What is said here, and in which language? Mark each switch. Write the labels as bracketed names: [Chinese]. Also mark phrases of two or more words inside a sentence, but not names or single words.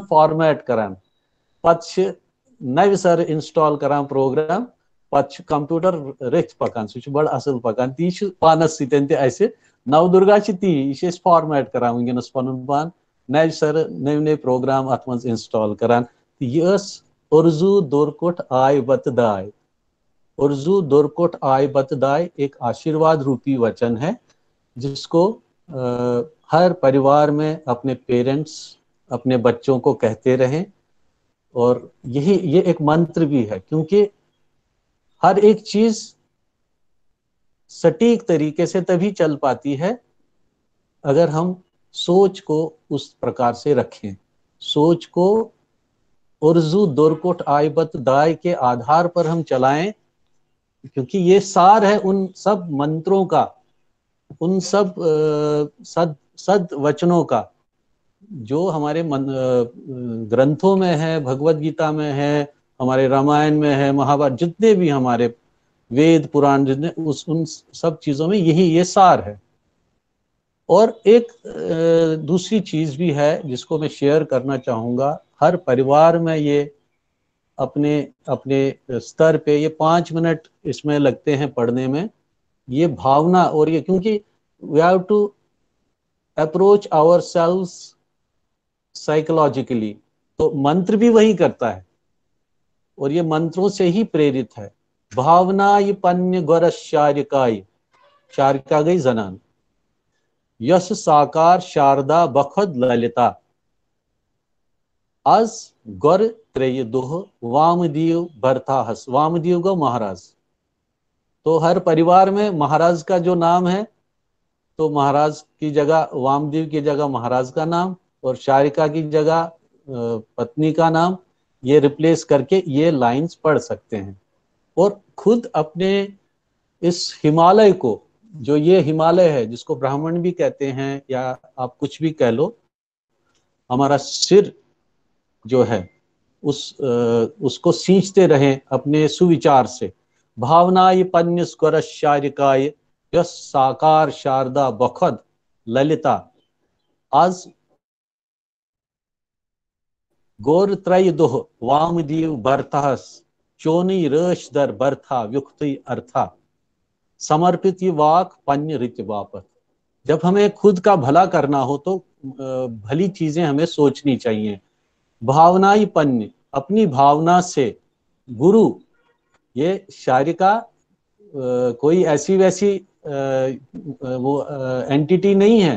[Kashmiri] فارمیٹ کران پتہٕ چھِ نوِ سرٕ انسٹال کران پروگرام پتہٕ چھُ کمپیوٗٹر رٔتھۍ پکان سُہ چھُ بڑٕ اصل پکان تی چھُ پانس سۭتۍ تہِ اسہِ نودُرگا چھِ تی یہِ چھِ أسۍ فارمیٹ کران وٕنکیٚنس پنُن پان نوِ سرٕ نٔوۍ پروگرام اتھ منٛز انسٹال کران تہٕ یہِ ٲس اُرزوٗ دوٚرکُٹھ آے بتہٕ داے اُرزوٗ دوٚرکُٹھ آے بتہٕ داے [Hindi] एक आशीर्वाद रूपी वचन है जिस को हर परिवार में अपने पेरेंट्स अपने बच्चों को कहते रहें और ये एक मंत्र भी है क्योंकि हर एक चीज़ सटीक तरीक़े से तभी चल पाती है अगर हम सोच को इस प्रकार से रखें सोच को [Kashmiri] اُرزوٗ دوٚرکُٹھ آے بتہٕ داے [Hindi] के आधार पर हम चलाएँ क्योंकि ये सार है इन सब मंत्रों का इन सब सद वचनों का जो हमारे ग्रंथों में है भगवत गीता में है हमारे रामायण में है महाभारत जितने भी हमारे वेद पुराण जितने इन सब चीज़ों में ये सार है और एक दूसरी चीज़ भी है जिस को मैं शेयर करना चाहूँगा हर परिवार में ये अपने स्तर पे ये 5 मिनट इस में लगते हैं पढ़ने में ये भावना और ये क्योंकि [English] we have to approach ourselves psychologically, [Hindi] तो मंत्र भी वही करता है और ये मंत्रों से ही प्रेरित है। [Kashmiri] भावना ये पन्य गोरस शारिकाय, शारिका गई जनान, यस साकार शारदा बखद ललिता, आज गोर त्रेय दोह वामदेव भरताहस, वामदेव गो महाराज। [Hindi] तो हर परिवार में महाराज का जो नाम है, तो महाराज की जगह वामदेव की जगह महाराज का नाम और शारिका की जगह पत्नी का नाम, ये रिप्लेस करके ये लाइंस पढ़ सकते हैं। और खुद अपने इस हिमालय को, जो ये हिमालय है जिसको ब्राह्मण भी कहते हैं या आप कुछ भी कह लो, हमारा सिर जो है उसको सींचते रहें अपने सुविचार से। [Kashmiri] भावनाय पन्यस गोरस शारिकाय, यस साकार शारदा बखद ललिता, आज गोर त्रय दोह वामदेव भरताहस, चोनी रश दर बरथा युक्ति अर्था, समर्पित ये वाक पन्य रित वापत। [Hindi] जब हमें खुद का भला करना हो तो भली चीजें हमें सोचनी चाहिए। भावना ही पन्य, अपनी भावना से। गुरु, ये शारिका कोई ऐसी वैसी वो एंटिटी नहीं है।